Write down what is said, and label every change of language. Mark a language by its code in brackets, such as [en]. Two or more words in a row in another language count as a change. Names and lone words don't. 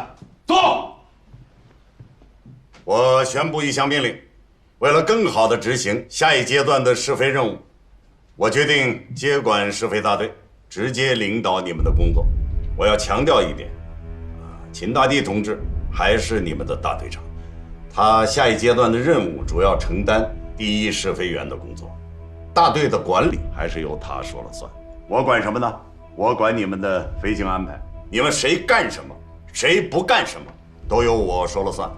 [zh] 坐。我宣布一项命令，为了更好地執行下一階段的試飛任務，我決定接管試飛大隊，直接領導你們的工作。我要強調一點。秦大地同志還是你們的大隊長， 他下一階段的任務主要承擔第一试飞员的工作，大队的管理还是由他说了算。我管什么呢？我管你们的飞行安排，你们谁干什么，谁不干什么，都由我说了算。